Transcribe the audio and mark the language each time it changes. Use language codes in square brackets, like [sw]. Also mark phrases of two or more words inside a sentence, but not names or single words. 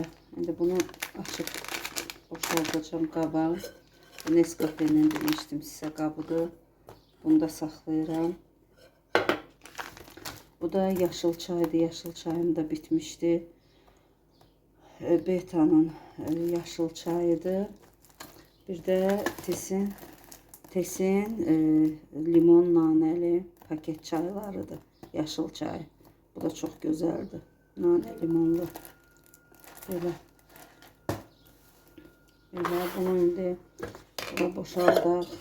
[az] İndi bunu açıb boşaldacağım qaba. Nescafe'nin demişdim sizə qabıdır. Bunu da saxlayıram. Bu da yaşıl çaydı. Yaşıl çayım da bitmişti. Beta'nın yaşıl çayıdır. Bir de Tesin limon naneli paket çaylarıdır. Yaşıl çay. [tr] Bu da çok güzeldi. Nane limonlu. Böyle. [az] Böyle bunu indi boşaldaq.